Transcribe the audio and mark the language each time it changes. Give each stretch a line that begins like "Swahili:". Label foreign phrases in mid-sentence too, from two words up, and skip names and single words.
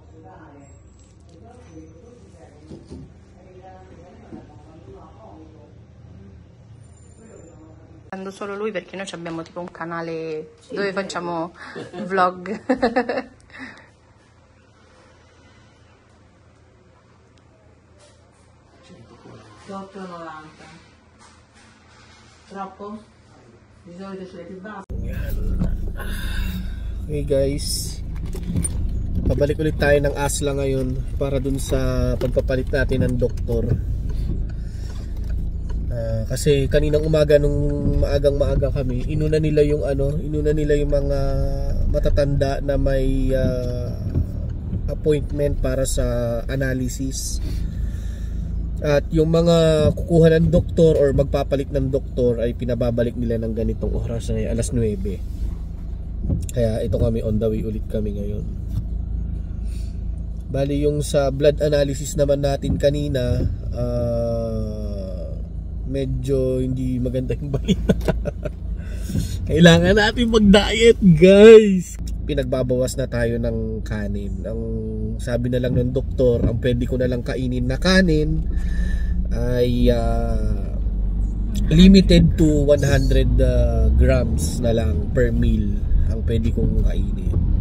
Italian: Solo lui perché noi abbiamo tipo un canale dove facciamo vlog. 8,90. Troppo? Di solito sulle più basse.
English: Okay guys,
Filipino: pabalik ulit tayo ng Asla ngayon para dun sa pagpapalit natin ng doktor. Kasi kaninang umaga nung maagang-maaga kami, inuna nila yung mga matatanda na may appointment para sa analysis. At yung mga kukuha ng doktor or magpapalit ng doktor ay pinababalik nila ng ganitong oras ay alas 9. Kaya ito kami,
English: on the way
Filipino: ulit kami ngayon. Bali yung sa blood analysis naman natin kanina, medyo hindi maganda yung balita. Kailangan natin mag-diet guys. Pinagbabawas na tayo ng kanin. Ang sabi na lang ng doktor, ang pwede ko na lang kainin na kanin ay
English: limited to 100 grams
Filipino: na lang
English: per meal
Filipino: ang pwede kong kainin.